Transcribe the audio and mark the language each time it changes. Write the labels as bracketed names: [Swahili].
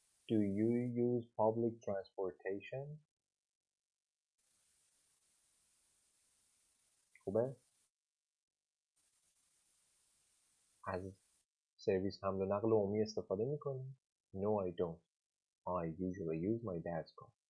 [English] Do you use public transportation? [Persian] خوبه؟ از سرویس حمل و نقل عمومی استفاده میکنی؟ [English] No I don't. I usually use my dad's car.